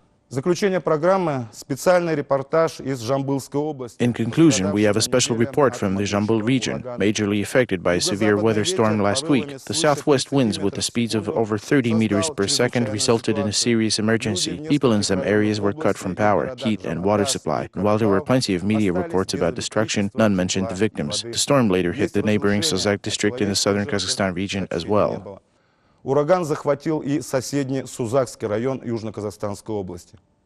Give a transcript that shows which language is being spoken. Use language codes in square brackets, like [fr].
[ru] Заключение программы – специальный репортаж из Жамбылской области. [en] In conclusion, we have a special report from the Jambul region, majorly affected by a severe weather storm last week. The southwest winds with the speeds of over 30 meters per second resulted in a serious emergency. People in some areas were cut from power, heat and water supply. And while there were plenty of media reports about destruction, none mentioned the victims. The storm later hit the neighboring Sazak district in the southern Kazakhstan region as well. [ru] Ураган захватил и соседний Сузакский район Южно-Казахстанской области.